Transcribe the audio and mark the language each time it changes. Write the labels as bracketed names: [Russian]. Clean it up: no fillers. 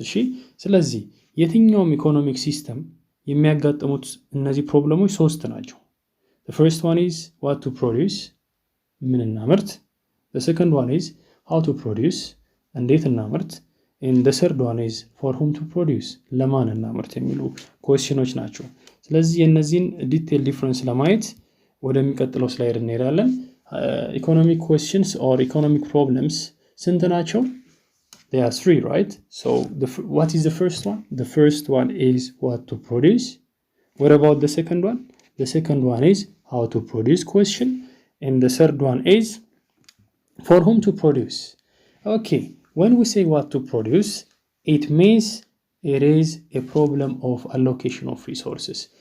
[Amharic] እሺ፣ ስለዚህ የትኛውም ኢኮኖሚክ ሲስተም የሚያጋጥሙት እነዚህ ፕሮብለሞች ሶስት ናቸው። [English] the first one is what to produce, [Amharic] ምን እናምርት. [English] the second one is how to produce, [Amharic] እንዴት እናምርት. [English] and the third one is for whom to produce, [Amharic] ለማን እናምርት የሚሉ ኩዌስችኖች ናቸው። ስለዚህ የነዚህን ዲቴል ዲፍረንስ ለማየት ወደሚቀጥለው ስላይድ እንሄዳለን። [English] economic questions or economic problems [Amharic] ስንት ናቸው? [English] There are three, right? So what is the first one? The first one is what to produce. What about the second one? The second one is how to produce question. And the third one is for whom to produce. Okay, when we say what to produce, it means it is a problem of allocation of resources.